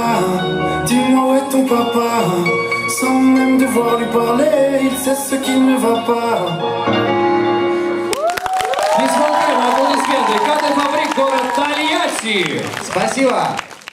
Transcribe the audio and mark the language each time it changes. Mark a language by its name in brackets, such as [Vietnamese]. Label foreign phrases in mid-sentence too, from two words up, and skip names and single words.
[French] Dis-moi où est ton papa? Sans même devoir lui parler, il sait ce qui ne va pas. [Russian] Несмотря на аплодисменты, Ката Фабрик, город Тольятти. Спасибо.